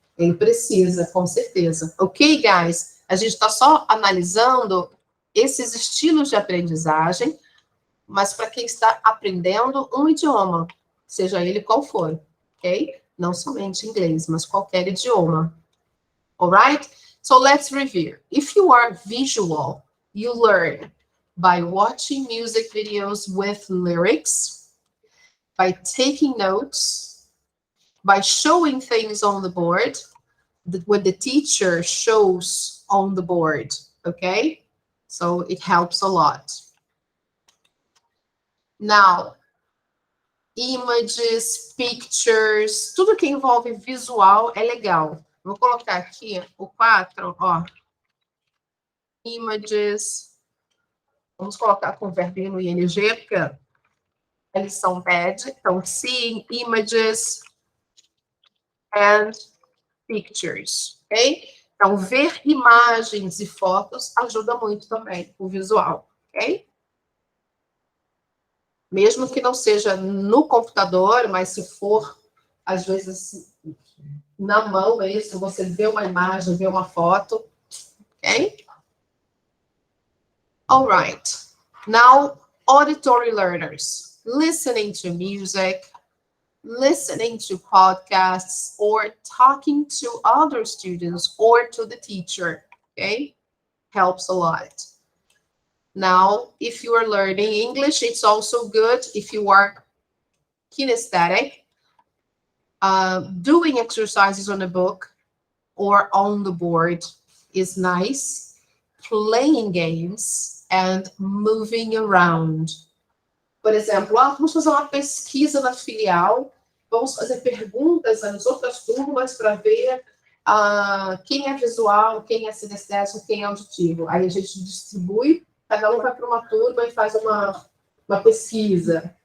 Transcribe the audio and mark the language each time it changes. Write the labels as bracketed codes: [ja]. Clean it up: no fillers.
[pt] Ele precisa, com certeza. [en] Ok, guys? [pt] A gente está só analisando esses estilos de aprendizagem, mas para quem está aprendendo um idioma, seja ele qual for, ok? Não somente inglês, mas qualquer idioma. [en] Alright? So let's review. If you are visual, you learn by watching music videos with lyrics, by taking notes, by showing things on the board, what the teacher shows on the board, okay? So it helps a lot. Now, images, pictures, [pt] tudo que envolve visual é legal. Vou colocar aqui o 4, ó. Images. Vamos colocar com o verbinho no ing, porque a lição pede. Então, [en] seeing images and pictures, ok? [pt] Então, ver imagens e fotos ajuda muito também o visual, ok? Mesmo que não seja no computador, mas se for, às vezes, na mão mesmo, você vê uma imagem, vê uma foto, ok? [en] All right. Now, auditory learners, listening to music, listening to podcasts, or talking to other students or to the teacher, okay? Helps a lot. Now, if you are learning English, it's also good if you are kinesthetic, doing exercises on a book or on the board is nice, playing games and moving around. [pt] Por exemplo, vamos fazer uma pesquisa na filial, vamos fazer perguntas às outras turmas para ver quem é visual, quem é sinestésico, quem é auditivo. Aí a gente distribui, cada um vai para uma turma e faz uma pesquisa.